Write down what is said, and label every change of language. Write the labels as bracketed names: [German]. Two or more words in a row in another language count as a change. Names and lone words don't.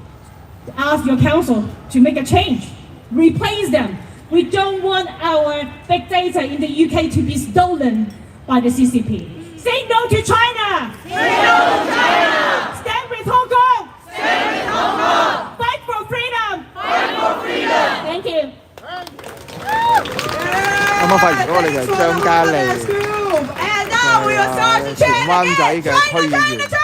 [English] Ask your council to make a change, replace them. We don't want our big data in the UK to be stolen by the CCP. Say no to China! Say no to China! Stand with Hong Kong! Stand with Hong Kong! Fight for freedom! Fight for freedom! Thank you. [Cantonese] 啱啱發現嗰個你就係張嘉莉，荃灣仔嘅區議員。